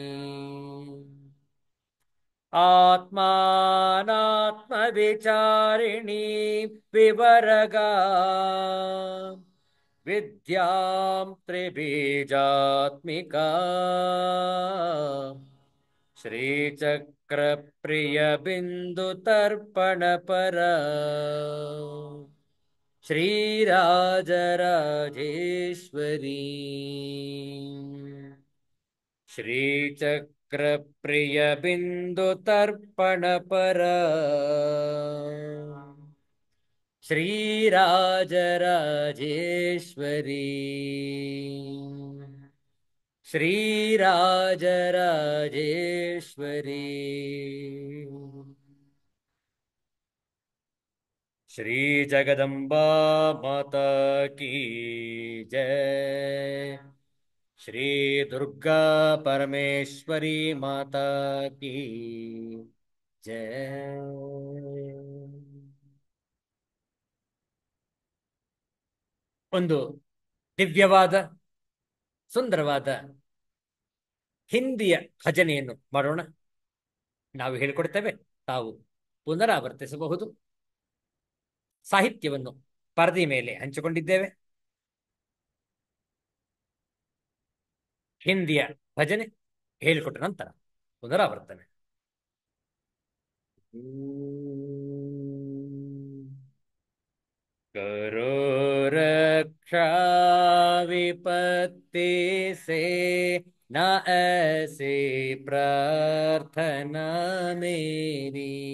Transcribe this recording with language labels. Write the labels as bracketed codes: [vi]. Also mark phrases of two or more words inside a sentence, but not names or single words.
[sa] आत्मानात्मविचारिणी विवरगा विद्यां त्रिबीजात्मिका श्रीचक्र प्रिय बिंदु तर्पण पर श्रीराजराजेश्वरी श्रीचक्र प्रिय बिंदु तर्पण पर [hi] श्रीराजराजेश्वरी श्रीराजराजेश्वरी श्री जगदम्बा माता की जय। श्री दुर्गा परमेश्वरी माता की जय। [kn] ಒಂದು ದಿವ್ಯವಾದ ಸುಂದರವಾದ ಹಿಂದಿಯ ಭಜನೆಯನ್ನು ಮಾಡೋಣ. ನಾವು ಹೇಳಿಕೊಡ್ತೇವೆ, ತಾವು ಪುನರಾವರ್ತಿಸಬಹುದು. ಸಾಹಿತ್ಯವನ್ನು ಪರದೆ ಮೇಲೆ ಹಂಚಿಕೊಂಡಿದ್ದೇವೆ. ಹಿಂದಿಯ ಭಜನೆ ಹೇಳಿಕೊಟ್ಟ ನಂತರ ಪುನರಾವರ್ತನೆ. [hi] करो रक्षा विपत्ति से, न ऐसी प्रार्थना मेरी.